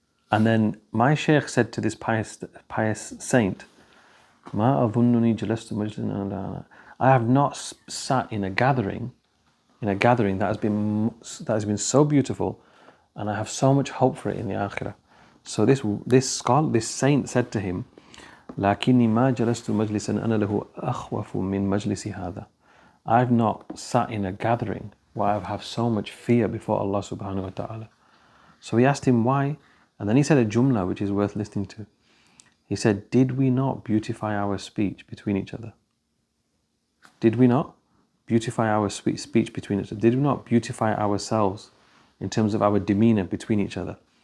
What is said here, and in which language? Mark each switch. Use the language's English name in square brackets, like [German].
[English] And then my sheikh said to this pious saint, I have not sat in a gathering that has been so beautiful, and I have so much hope for it in the akhirah. [Arabic] So this saint said to him, لكني ما جلست مجلسا أنا له أخوف من مجلس هذا. [English] I've not sat in a gathering where I have so much fear before Allah subhanahu wa ta'ala. So he asked him why, and then he said a jumla which is worth listening to. He said, did we not beautify our speech between each other? Did we not beautify our speech between each other? Did we not beautify ourselves in terms of our demeanor between each other?